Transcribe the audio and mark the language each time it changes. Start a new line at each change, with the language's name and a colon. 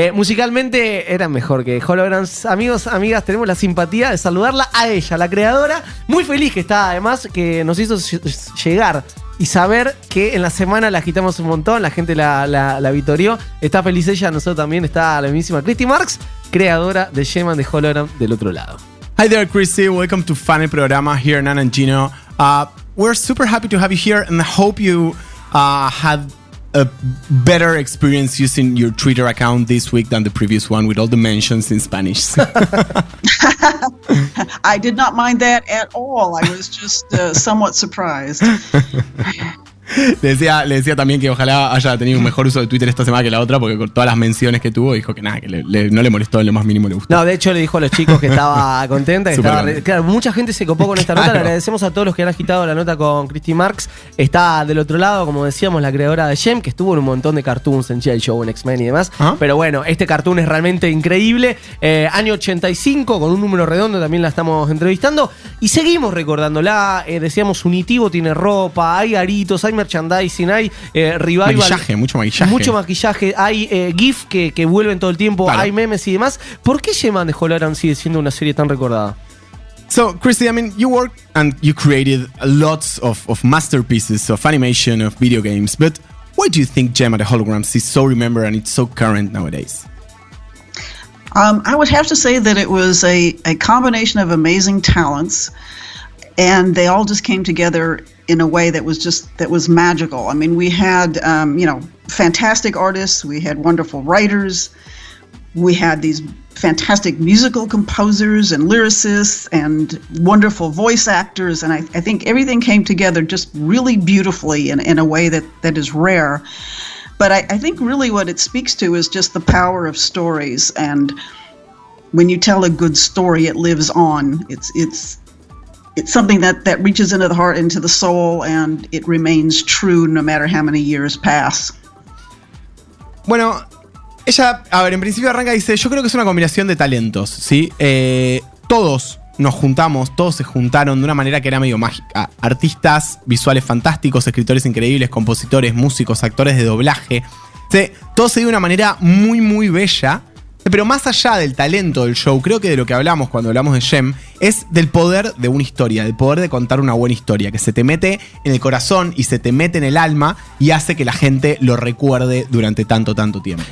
Spanish: Musicalmente eran mejor que Holograms. Amigos, amigas, tenemos la simpatía de saludarla a ella, la creadora. Muy feliz que está, además, que nos hizo llegar y saber que en la semana la agitamos un montón, la gente la vitorió. Está feliz ella, nosotros también. Está la mismísima Christy Marx, creadora de JEM de Hologram del otro lado.
English: Hi there, Christy. Welcome to Funny Programa here, Nan and Gino. We're super happy to have you here and I hope you had a better experience using your Twitter account this week than the previous one with all the mentions in Spanish. I did not mind that at all. I was just somewhat surprised.
Spanish: Le decía también que ojalá haya tenido un mejor uso de Twitter esta semana que la otra, porque con todas las menciones que tuvo, dijo que nada, que no le molestó en lo más mínimo, le gustó. No, de hecho le dijo a los chicos que estaba contenta. Que estaba claro, mucha gente se copó con esta nota. Le agradecemos a todos los que han agitado la nota con Christy Marx. Está del otro lado, como decíamos, la creadora de JEM, que estuvo en un montón de cartoons en G.I. Joe, en X-Men y demás. Pero bueno, este cartoon es realmente increíble. Año 85, con un número redondo, también la estamos entrevistando. Y seguimos recordándola. Decíamos, unitivo, tiene ropa, hay aritos, hay merchandising, hay revival. Maquillaje, mucho maquillaje. Mucho maquillaje, hay GIF que vuelven todo el tiempo, hay memes y demás. ¿Por qué JEM de Hologram sigue siendo una serie tan recordada?
English: So, Christy, I mean, you worked and you created lots of masterpieces of animation, of video games, but why do you think JEM the Holograms is so remembered and it's so current nowadays? I would have to say that it was a combination of amazing talents, and they all just came together in a way that was magical. I mean, we had fantastic artists, we had wonderful writers, we had these fantastic musical composers and lyricists and wonderful voice actors, and I think everything came together just really beautifully in a way that is rare. But I think really what it speaks to is just the power of stories, and when you tell a good story, it lives on. It's something that reaches into the heart, into the soul, and it remains true no matter how many years pass.
Spanish: Bueno, ella, a ver, en principio arranca y dice, yo creo que es una combinación de talentos, ¿sí? Todos nos juntamos, todos se juntaron de una manera que era medio mágica. Artistas visuales fantásticos, escritores increíbles, compositores, músicos, actores de doblaje. Sí, todo se dio de una manera muy, muy bella. Pero más allá del talento del show, creo que de lo que hablamos cuando hablamos de JEM es del poder de una historia, del poder de contar una buena historia, que se te mete en el corazón y se te mete en el alma y hace que la gente lo recuerde durante tanto tiempo.